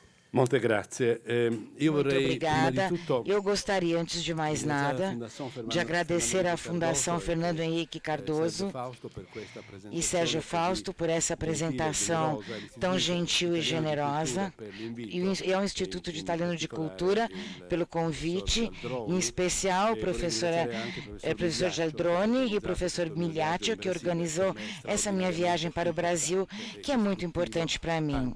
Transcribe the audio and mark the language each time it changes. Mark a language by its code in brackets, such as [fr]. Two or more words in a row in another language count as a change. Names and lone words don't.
[it] Molte grazie. Io [pt] Muito [it] vorrei, prima di [pt] obrigada. [it] tutto, [pt] Eu gostaria, antes de mais nada, de agradecer à Fundação Fernando Henrique Cardoso e Sérgio Fausto por essa apresentação tão gentil e generosa, e ao Instituto de Italiano de Cultura pelo convite, em especial o professor Gialdroni e o professor Migliaccio, que organizou essa minha viagem para o Brasil, que é muito importante para mim.